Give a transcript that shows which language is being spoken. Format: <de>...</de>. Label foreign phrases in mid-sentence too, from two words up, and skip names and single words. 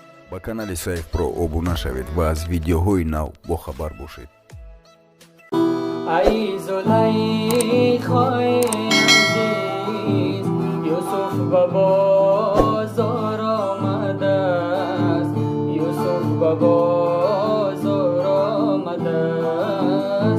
<tg>ба канали Saif Pro обуна шавед ва аз видеоҳои нав бохабар бошед.</tg> <fa>ای زلیخای عزیز یوسف به بازار آمده است، یوسف به بازار آمده است.</fa>